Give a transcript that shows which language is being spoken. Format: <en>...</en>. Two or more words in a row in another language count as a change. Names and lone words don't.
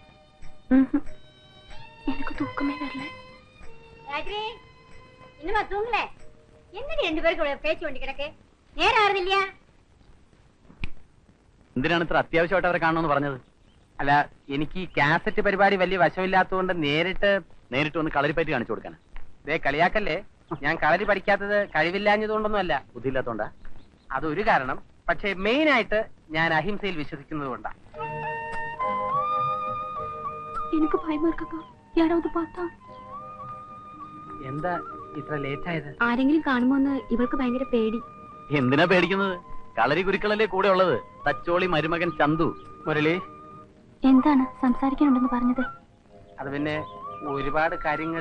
<ta>எனக்கு தூக்கமே வரல. இன்னுமா தூங்கல? என்னடி 2 பேருக்கு பேச்சு வேண்டி கிடக்கு? நேரம் ஆறுது இல்லையா?</ta> <ml>എന്തിനാണ് ഇത്ര അത്യാവശ്യമായിട്ട് അവരെ കാണണമെന്ന് പറഞ്ഞത്? അല്ല, എനിക്ക് ഈ കാസറ്റ് പരിപാടി വലിയ വശമില്ലാത്തതുകൊണ്ട് നേരിട്ട് വന്ന് കളരിപ്പയറ്റ് കാണിച്ചു കൊടുക്കാൻ. ദേ കളിയാക്കല്ലേ. ഞാൻ കളരി പഠിക്കാത്തത് കഴിവില്ലാഞ്ഞതുകൊണ്ടൊന്നുമല്ല, ബുദ്ധിയില്ലാത്തോണ്ടാ? അതൊരു കാരണം. പക്ഷേ മെയിൻ ആയിട്ട് ഞാൻ അഹിംസയിൽ വിശ്വസിക്കുന്നത് കൊണ്ടാ. എനിക്ക് ഭയമാ இருக்கா?</ml> <ta>யாராவது பார்த்தா?</ta> <ml>എന്താ ഇത്ര ലേറ്റ് ആയത്? ആരെങ്കിലും കാണുമോന്ന് ഇവൾക്ക് ഭയങ്കര പേടി. എന്തിനാ പേടിക്കുന്നത്? കളരി ഗുരുക്കളല്ലേ കൂടെ ഉള്ളത്? തച്ചോളി മരുമകൻ ചന്തു. മുരളി, എന്താണ് സംസാരിക്കാനുണ്ടെന്ന് പറഞ്ഞത്? അത് പിന്നെ ഒരുപാട് കാര്യങ്ങൾ.</ml>